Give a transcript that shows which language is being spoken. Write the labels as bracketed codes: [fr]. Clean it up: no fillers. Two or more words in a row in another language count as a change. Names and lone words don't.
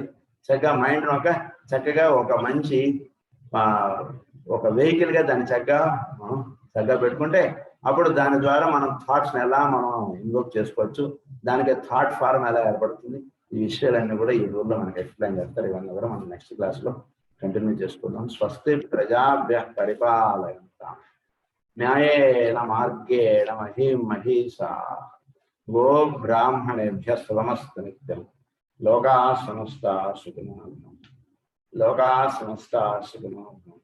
[te] చక్కగా ఒక మంచి ఒక వెహికల్ గా దాన్ని చక్కగా పెట్టుకుంటే అప్పుడు దాని ద్వారా మనం థాట్స్ ఎలా మనం ఇన్వోక్ చేసుకోవచ్చు, దానికి [en] thought form [te] ఎలా ఏర్పడుతుంది, ఈ విషయాలన్నీ కూడా ఈ రోజులో మనకి ఎక్స్ప్లెయిన్ చేస్తారు. ఇవన్నీ కూడా మనం [en] next class [te] లో కంటిన్యూ చేసుకుందాం. [sa] స్వస్తి ప్రజాభ్య పరిపాలయంతాం న్యాయేన మార్గేణ మహీం మహీషా గో బ్రాహ్మణేభ్య శుభమస్తు నిత్యం. లోకా సమస్తా సుఖినో భవంతు. లోకా సమస్తా సుఖినో భవంతు.